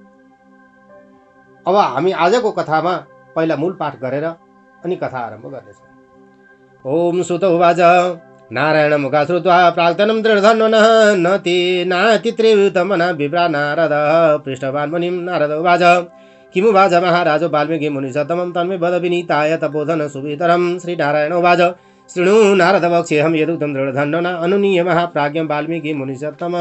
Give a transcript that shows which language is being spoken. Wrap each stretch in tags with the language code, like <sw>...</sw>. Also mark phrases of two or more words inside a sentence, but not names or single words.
<ne>अब हामी आजको कथामा पहिला मूल पाठ गरेर अनि कथा आरम्भ गर्नेछौँ।</ne> <sa>ओम सुत उवाच नारायण मुखा श्रुत्वा प्राक्तनं दृढधन्वनः नातित्रिवृतमना विप्रा नारद पृष्ठवान् मुनिं। नारद उवाच किमु वाच महाराजो वाल्मीकि मुनिसत्तमं तन्मे वद विनीताय तपोधन सुवितरं। श्रीनारायण उवाच शृणु नारद वक्ष्येऽहं यदुक्तं दृढधन्वना अनुनीय महाप्राज्ञं वाल्मीकि मुनिसत्तमम्।</sa>